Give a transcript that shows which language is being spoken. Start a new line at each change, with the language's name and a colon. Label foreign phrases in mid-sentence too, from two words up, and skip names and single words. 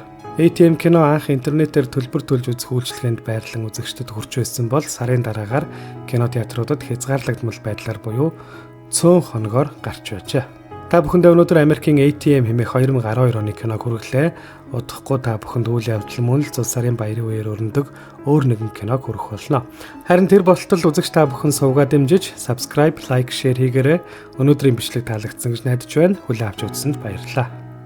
Mongolian: ATM кино анх интернетээр төлбөр төлж үзэх үйлчилгээнд байрлан үзэгчдэд хүрч байсан бол сарын дараагаар кинотеатруудад хязгаарлагдмал байдлаар буюу цөөн хоногоор гарч байжээ. Та бүхэндээ өнөөдөр Америкийн ATM хэмээх 2012 оны киног хүргэлээ. Удахгүй та бүхэнд үйл явдал мөн л Зул сарын баярын үеэр өрнөдөг өөр нэгэн киног хүргэх болно. Харин тэр болтол үзэгч та бүхэн сувгаа дэмжиж,
English: subscribe, like, share хийгээрэй.
Mongolian: Өнөөдрийн бичлэг таалагдсан гэж найдаж байна. Хүлээн авч үзсэнд баярлалаа.